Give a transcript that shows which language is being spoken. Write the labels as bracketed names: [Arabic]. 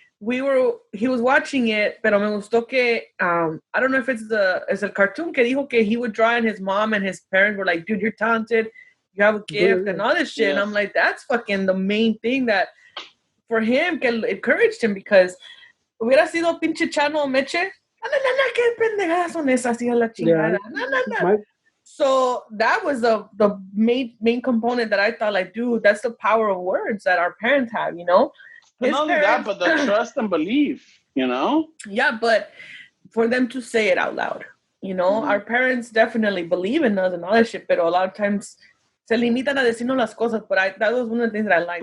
[English] He was watching it, [Spanish] pero me gustó que [English] I don't know if it's [Spanish] el cartoon que dijo que [English] he would draw and his mom and his parents were like, dude, you're talented, you have a gift and all this shit. And I'm like, that's fucking the main thing that for him que encouraged him, because [Spanish] hubiera sido pinche Chano Meche. Qué pendejadas son esas, hija la chingada. [English] So that was the main component that I thought, like, dude, that's the power of words that our parents have, Not only that, but the trust and belief, Yeah, but for them to say it out loud, our parents definitely believe in us and all that shit, but a lot of times [Spanish] se limitan a decirnos las cosas, [English] but that was one of the things that I liked.